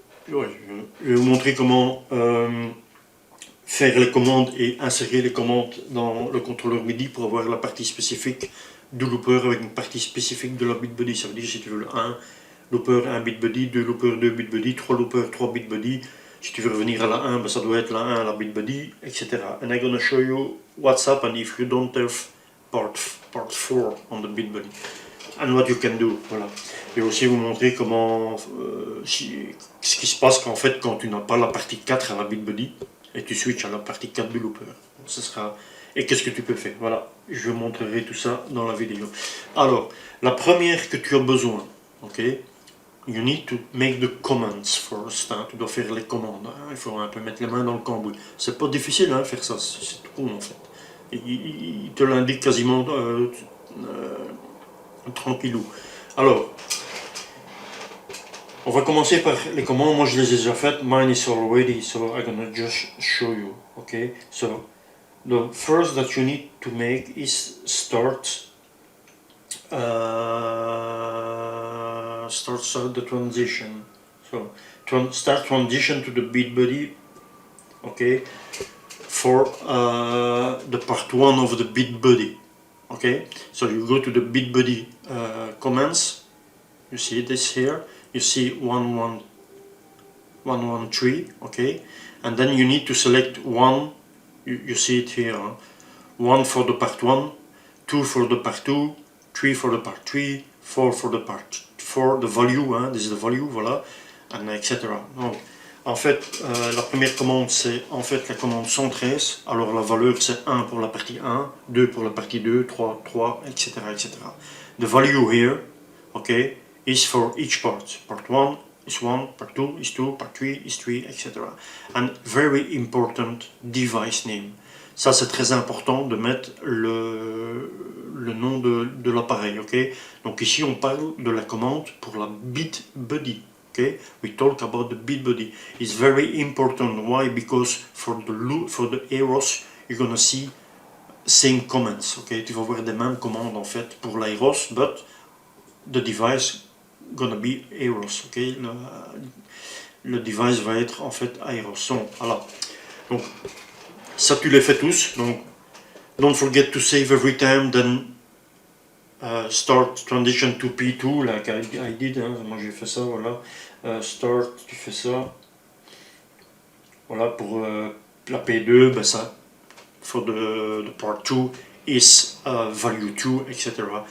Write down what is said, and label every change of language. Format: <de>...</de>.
<fr>Ouais, je vais vous montrer comment faire les commandes et insérer les commandes dans le contrôleur MIDI pour avoir la partie spécifique du looper avec une partie spécifique de la Beatbuddy. Ça veut dire si tu veux le 1 looper, 1 Beatbuddy, 2 looper, 2 Beatbuddy, 3 looper, 3 Beatbuddy. Si tu veux revenir à la 1, ben ça doit être la 1, la Beatbuddy, etc.</fr> <en>And I'm gonna show you what's up and if you don't have part 4 on the Beatbuddy. And what you can do, voilà.</en> <fr>Et aussi vous montrer comment, ce qui se passe qu'en fait quand tu n'as pas la partie 4 à la Beatbuddy et tu switches à la partie 4 du looper. Ce sera, et qu'est-ce que tu peux faire, voilà. Je vous montrerai tout ça dans la vidéo. Alors, la première que tu as besoin, ok,</fr> <en>you need to make the commands first,</en> <fr>hein. Tu dois faire les commandes, hein. Il faut un peu mettre les mains dans le cambouis. C'est pas difficile, hein, faire ça, c'est tout con en fait. Il te l'indique quasiment tranquillou. Alors, on va commencer par les commandes. Moi, je les ai déjà faites.</fr> <en>Mine is already, so I'm gonna just show you. Okay. So, the first that you need to make is start the transition. So, start transition to the Beatbuddy. Okay. For the part 1 of the Beatbuddy. Okay, so you go to the Beatbuddy commands. You see this here. You see 113. Okay, and then you need to select one. You see it here. Huh? 1 for the part 1, 2 for the part 2, 3 for the part 3, 4 for the part 4. The value. Hein? This is the value. Voilà, and etc.</en> <fr>Donc, en fait, la première commande c'est en fait la commande 113, alors la valeur c'est 1 pour la partie 1, 2 pour la partie 2, 3, 3, etc. etc.</fr> <en>The value here, okay, is for each part. Part 1 is 1, part 2 is 2, part 3 is 3, etc. And very important device name.</en> <fr>Ça c'est très important de mettre le nom de l'appareil, ok. Donc ici on parle de la commande pour la Beatbuddy.</fr> <en>Okay, we talk about the Beatbuddy. It's very important. Why? Because for the Aeros, you're gonna see same comments.</en> <fr>Okay, tu vas voir des mêmes commandes en fait pour l'Aeros,</fr> <en>but the device gonna be Aeros.</en> <fr>Okay, le device va être en fait Aeros. Donc voilà. Donc ça tu les fais tous.</fr> <en>Donc don't forget to save every time. Then start transition to P2 like I did, hein.</en> <fr>Moi j'ai fait ça, voilà. Start, tu fais ça, voilà. Pour la P2, ben ça,</fr> <en>for the part 2 is value 2, etc.</en>